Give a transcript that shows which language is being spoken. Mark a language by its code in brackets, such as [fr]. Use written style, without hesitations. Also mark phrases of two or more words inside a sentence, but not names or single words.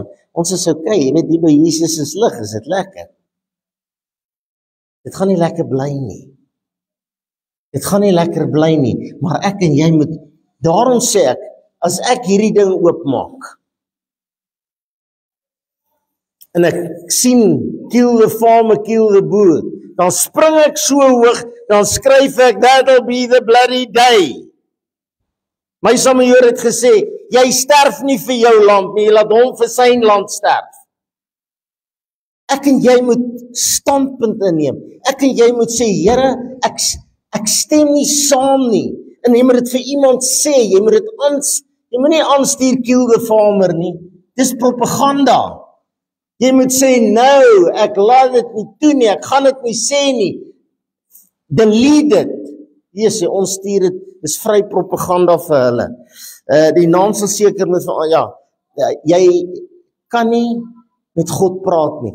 [af] Ons is okay, jy weet, die by Jesus is lig, is dit lekker. Dit gaan nie lekker bly nie. Dit gaan nie lekker bly nie, maar ek en jy moet, daarom sê ek, as ek hierdie ding oopmaak, en ek sien, [en] kill the farmer, kill the boer, [af] dan spring ek so hoog, dan skryf ek, [en] that'll be the bloody day. [af] My Samuel het gesê, jy sterf nie vir jou land nie, jy laat hom vir sy land sterf. Ek en jy moet standpunt inneem. Ek en jy moet sê, Here, ek stem nie saam nie. En jy moet dit vir iemand sê, jy moet nie aanstuur [en] kill the farmer [af] nie. Dis propaganda. Jy moet sê, nou, ek laat dit nie toe nie, ek gaan dit nie sê nie. Delete dit. Yes, ons stuur dit, dis vry propaganda vir hulle. Die naam sal seker met van, ja, jy kan nie met God praat nie.